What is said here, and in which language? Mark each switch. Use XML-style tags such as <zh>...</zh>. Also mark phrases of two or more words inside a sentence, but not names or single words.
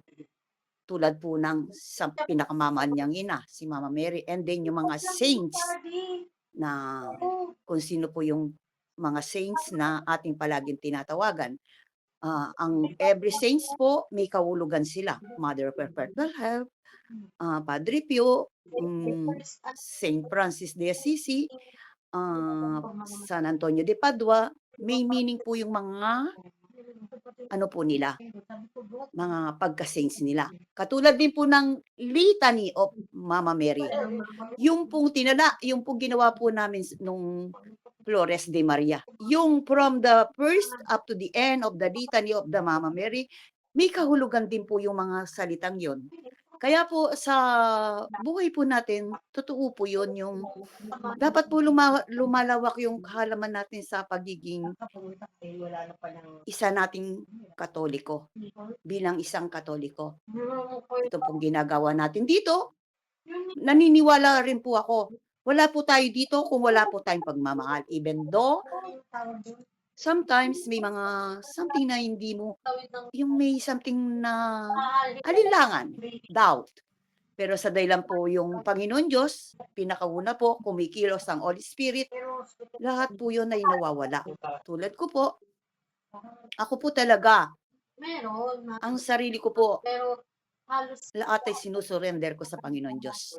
<tl>Tulad po ng sa pinakamamaan niyang ina, si Mama Mary,</tl> <en>and then</en> <tl>yung mga saints na kung sino po yung mga saints na ating palaging tinatawagan. Ang every saints po, may kahulugan sila. Mother of Perpetual Help, Padre Pio, Saint Francis de Assisi, San Antonio de Padua, may meaning po yung mga ano po nila, mga pagka-saints nila. Katulad din po ng Litany of Mama Mary. Yung pong yung pong ginawa po namin nung Flores de Maria. Yung</tl> <en>from the first up to the end of the Litany of the Mama Mary,</en> <tl>may kahulugan din po yung mga salitang yon. Kaya po sa buhay po natin, totoo po yun, yung dapat po lumalawak yung kahalaman natin sa pagiging isa nating Katoliko, bilang isang Katoliko. Ito pong ginagawa natin dito, naniniwala rin po ako, wala po tayo dito kung wala po tayong pagmamahal.</tl> <en>Even though, sometimes</en> <tl>may mga something na hindi mo, yung may something na alinlangan, doubt. Pero sa dahilan po yung Panginoon Diyos, pinakauna po, kumikilos ang Holy Spirit, lahat po yun ay nawawala. Tulad ko po, ako po talaga, ang sarili ko po, lahat ay sinusurrender ko sa Panginoon Diyos.</tl>